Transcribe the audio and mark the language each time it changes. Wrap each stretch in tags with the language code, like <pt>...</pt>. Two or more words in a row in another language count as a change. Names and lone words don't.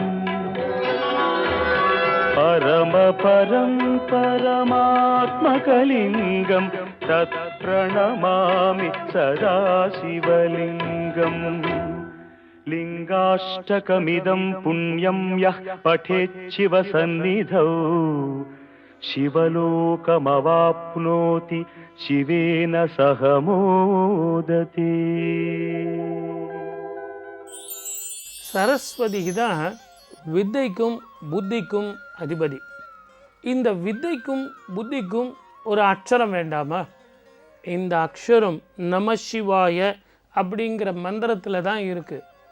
<sa>परमपरं परमात्मकलिङ्गं तत्प्रणमामि सदा शिवलिङ्गम् लिङ्गाष्टकमिदं पुण्यं यः पठेच्छिवसन्निधौ शिवलोकमवाप्नोति शिवेन सह मोदते.</sa> <ta>சரஸ்வதி தான் வித்தைக்கும் புத்திக்கும் அதிபதி. இந்த வித்தைக்கும் புத்திக்கும் ஒரு அக்ஷரம் வேண்டாமா? இந்த அக்ஷரம் நமசிவாய அப்படிங்கிற மந்திரத்தில் தான் இருக்குது.</ta>